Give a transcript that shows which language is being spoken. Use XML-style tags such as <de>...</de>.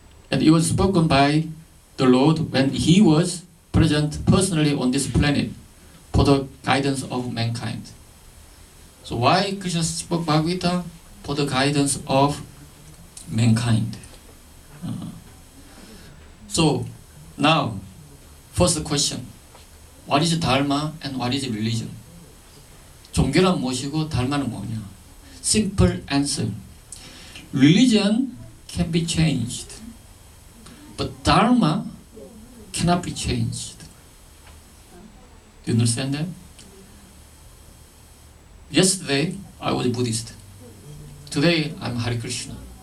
<en>And it was spoken by the Lord when he was present personally on this planet for the guidance of mankind. So why Krishna spoke Bhagavad Gita? For the guidance of mankind. So now, first question. What is Dharma and what is religion?</en> <ko>종교란 무엇이고 Dharma는 뭐냐?</ko> <en>Simple answer. Religion can be changed, but Dharma cannot be changed. Do you understand that? Yesterday, I was a Buddhist. Today, I'm Hare Krishna.</en>